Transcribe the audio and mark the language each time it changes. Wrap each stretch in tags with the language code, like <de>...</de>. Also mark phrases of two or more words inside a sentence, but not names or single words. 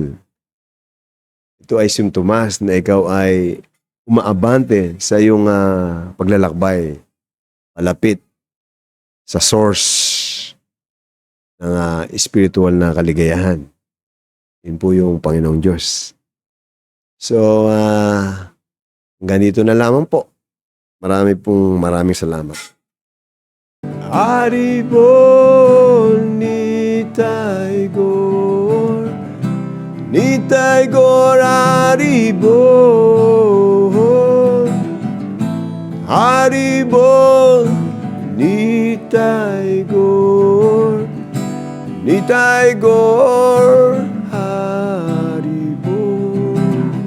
<tl>Ito ay simptomas na ikaw ay umaabante sa iyong paglalakbay, palapit sa source ng spiritual na kaligayahan. Yun po yung Panginoong Diyos. So, ganito na lamang po. Maraming salamat. Haribon Nitai Gor, Nitai Gor Haribon, Haribol, Nitai Gaur, Nitai Gaur, Haribol.</tl>